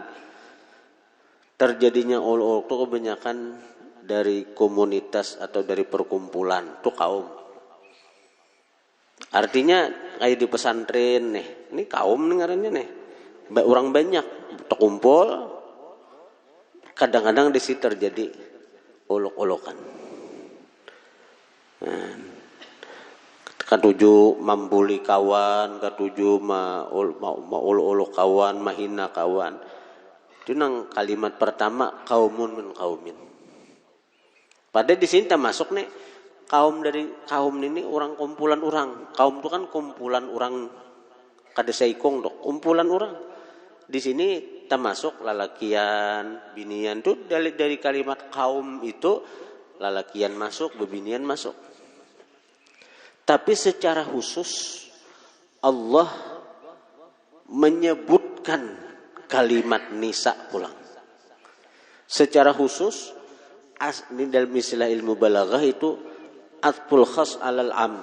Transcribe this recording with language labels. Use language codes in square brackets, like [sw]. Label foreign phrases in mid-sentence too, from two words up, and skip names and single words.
[id] Terjadinya olok-olok itu kebanyakan dari komunitas atau dari perkumpulan, itu kaum. Artinya kayak di pesantren nih, ini kaum dengarannya nih, orang banyak terkumpul, kadang-kadang di situ terjadi olok-olokan. [bjn] Katuju mambuli kawan, katuju olok-olok kawan, mahina kawan. Itu nang kalimat pertama [ar] قوم من قوم. [id] Pada di sini masuk nih kaum dari kaum ini orang kumpulan orang. [bjn] Kaum itu kan kumpulan orang kada saikong dok, kumpulan orang. Di sini termasuk lalakian, binian itu dari kalimat kaum itu lalakian masuk, bebinian masuk. [id] Tapi secara khusus Allah menyebutkan kalimat nisa pulang. Secara khusus ini dalam istilah ilmu balaghah itu [ar] عطف الخاص على العام.